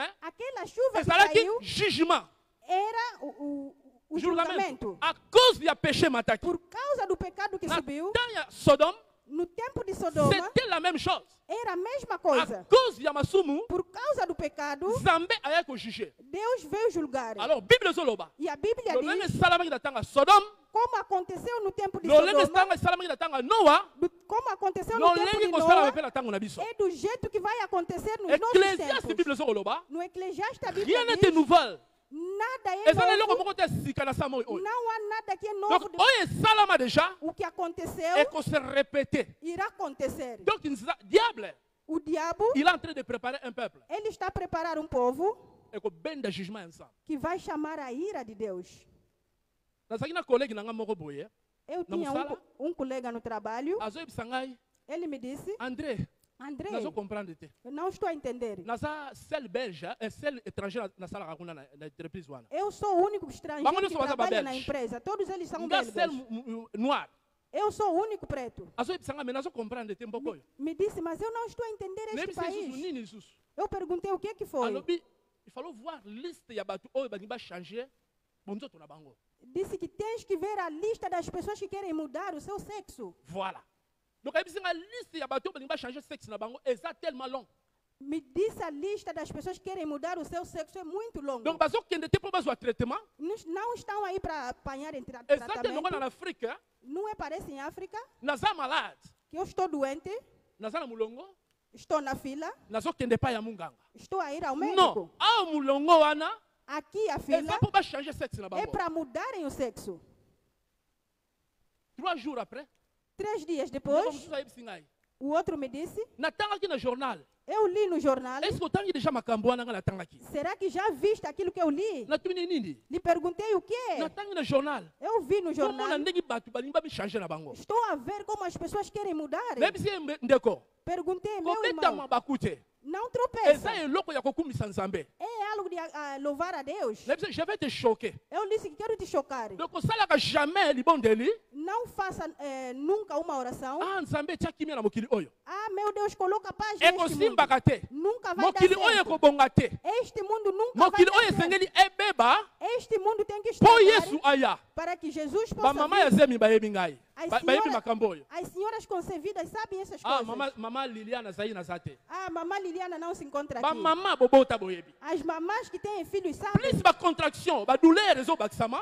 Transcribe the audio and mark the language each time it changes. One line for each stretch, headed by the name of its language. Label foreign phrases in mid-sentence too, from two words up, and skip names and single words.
Portuguese: aquela chuva que
Lingala: ezalaki
Portuguese: caiu,
Lingala: jugement.
Portuguese: era o julgamento.
French: À cause du péché mataki.
Portuguese: Por causa do pecado que
Lingala: Na
Portuguese: subiu,
Lingala: tanga Sodome,
Portuguese: no tempo de Sodoma,
French: c'était la même chose.
Portuguese: era a mesma
French: À
Portuguese: coisa.
Lingala: cause ya masumu,
Portuguese: Por causa do pecado,
Lingala: Nzambe ayaki juger.
Portuguese: Deus veio julgar.
Lingala: Alors Bible zoloba.
Portuguese: E a Bíblia
Lingala: Lolenge
Portuguese: diz
Lingala: esalamaki na tanga Sodome,
Portuguese: como aconteceu no tempo de
Lingala: lolenge
Portuguese: Sodoma,
Lingala: esalamaki na tanga Noa,
Portuguese: como aconteceu no tempo
Lingala: lolenge
Portuguese: de
Lingala: kosalama
Portuguese: Noé,
Lingala: mpe na tango na biso.
Portuguese: é do jeito que vai acontecer nos nossos
Lingala: Ecclésiaste
Portuguese: tempos.
Lingala: Bible zoloba.
Portuguese: No Eclesiastes, a
French: Rien
Portuguese: Bíblia
French: n'était
Portuguese: diz,
French: nouvel.
Portuguese: nada é
Lingala: Ezala eloko
Portuguese: novo,
Lingala: moko te sika na sa moi oyo.
Portuguese: não há nada que é
Lingala: Donc
Portuguese: novo.
Lingala: oyo esalama déjà
Portuguese: O que aconteceu
Lingala: ekose répéter.
Portuguese: irá acontecer.
French: Donc diable,
Portuguese: O diabo,
French: il est en train de préparer un peuple.
Portuguese: ele está a preparar um povo
Lingala: ekobenda
French: jugement ensemble.
Portuguese: que vai chamar a ira de Deus.
Lingala: Nazalaki na collègue na nga moko boye,
Portuguese: Eu
Lingala: Na
Portuguese: tinha
Lingala: musala?
Portuguese: um colega no trabalho,
Lingala: azoyebisa ngai,
Portuguese: ele me disse,
Lingala: André,
Portuguese: André,
Lingala: nazo comprendre te.
Portuguese: eu não estou a entender.
Lingala: Naza sel belge,
French: sel étranger
Lingala: nasalaka kuna na entreprise wana.
Portuguese: Eu sou o único estrangeiro
Lingala: Bango
Portuguese: que
Lingala: nyonso baza
Portuguese: trabalha na
Lingala: babelge.
Portuguese: empresa. Todos eles são
Lingala: Nga sel
Portuguese: belgas.
Lingala: noir.
Portuguese: Eu sou o único preto.
Lingala: Azoyebisa ngai, mais nazo comprendre te mboko oyo.
Portuguese: Me disse, mas eu não estou a entender este
Lingala: Nayebisa lisusu
Portuguese: país.
Lingala: nini lisusu.
Portuguese: Eu perguntei o que que foi.
Lingala: Alobi,
French: il fallait voir
Lingala: liste ya bato oyo balingi bachanger bonzoto na bango.
Portuguese: Disse que tens que ver a lista das pessoas que querem mudar o seu sexo.
French: Voilà.
Lingala: Donc ayebisi ngai liste ya bato oyo balingi bachanger sexe na bango eza
French: tellement long.
Portuguese: Me disse a lista das pessoas que querem mudar o seu sexo é muito longo.
Lingala: Donc bazokende te mpo bazwa traitement.
Portuguese: Não estão aí para apanhar em
Lingala: Eza te longo na
Portuguese: tratamento.
Lingala: Afrique, hein.
Portuguese: Não é parece em África
Lingala: Naza malade.
Portuguese: que eu estou doente,
Lingala: Naza na mulongo.
Portuguese: estou na fila,
Lingala: Nazokende pa ya munganga.
Portuguese: estou a ir ao
Lingala: Non,
Portuguese: médico.
Lingala: ao mulongo wana
Portuguese: Aqui a
Lingala: eza
Portuguese: fila
Lingala: mpo bachanger sexe na
Portuguese: é
Lingala: bango.
Portuguese: para mudarem o sexo.
French: 3 jours après,
Portuguese: 3 dias
Lingala: ndeko
Portuguese: depois,
Lingala: mosusu ayebisi ngai.
Portuguese: o outro me disse,
Lingala: Natangaki na journal.
Portuguese: eu li no jornal,
French: Est-ce que
Lingala: otangi déjà makambo wana nga natangaki?
Portuguese: será que já viste aquilo que eu li?
Lingala: Natuni nini?
Portuguese: Lhe perguntei o quê?
Lingala: Natangi na journal.
Portuguese: Eu vi no
Lingala: Komona
Portuguese: jornal,
Lingala: ndenge bato balingi babichanger na bango.
Portuguese: estou a ver como as pessoas querem mudar.
Lingala: Nayebisi ye ndeko.
Portuguese: Perguntei, meu
Lingala: Kobeta
Portuguese: irmão,
Lingala: mabaku te.
Portuguese: não tropeça.
Lingala: Eza eloko ya kokumisa Nzambe.
Portuguese: É algo de louvar a Deus.
French: Nayebisi je vais te choquer.
Portuguese: Eu disse que quero te chocar.
Lingala: Donc osalaka jamais libondeli.
Portuguese: Não faça nunca uma oração.
Lingala: Ah, Nzambe tia kimia na mokili oyo.
Portuguese: Ah, meu Deus, coloca paz neste mundo.
Lingala: Ekosimbaka te.
Portuguese: Nunca vai dar
Lingala: Mokili oyo
Portuguese: certo.
Lingala: ekobonga te.
Portuguese: Este mundo nunca vai
Lingala: Mokili
Portuguese: dar
Lingala: oyo
Portuguese: certo.
Lingala: esengeli ebeba
Portuguese: Este mundo tem que
Lingala: mpo
Portuguese: estar
Lingala: Yesu aya.
Portuguese: para que Jesus possa
Lingala: Bamama ya
Portuguese: vir.
Lingala: zemi bayebi ngai.
Portuguese: Ai,
Lingala: Bayebi
Portuguese: senhora-
Lingala: makambo oyo.
Portuguese: As senhoras concebidas sabem essas
Lingala: Ah,
Portuguese: coisas.
Lingala: mama Liliana zai na zate.
Portuguese: Ah, mamãe Liliana não se encontra aqui.
Lingala: Bamama bobota boyebi.
Portuguese: As mamãs que têm filhos sabem.
Lingala: Plus bacontraction, badouleur ezobakisama,